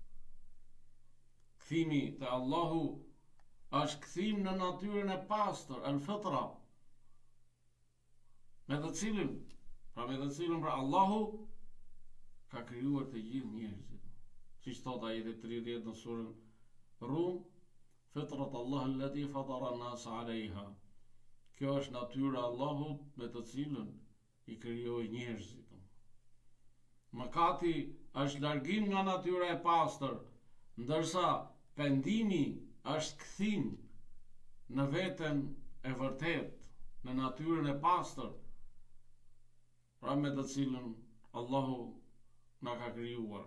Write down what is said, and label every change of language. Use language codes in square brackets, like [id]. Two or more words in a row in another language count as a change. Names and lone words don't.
[sq] Kthimi te Allahu është kthim në natyrën e pastër, al-fitra, me të cilën pra Allahu ka krijuar të gjithë njerëzit. Siç thot ajeti 30 në surën Rum, [ar] فطرت الله التي فطر الناس عليها. [sq] Kjo është natyra e Allahut me të cilën i krijoi njerëzit. Mëkati është largim nga natyra e pastër, ndërsa pendimi është kthim në veten e vërtet, në natyrën e pastër, pra me të cilën Allahu na ka krijuar.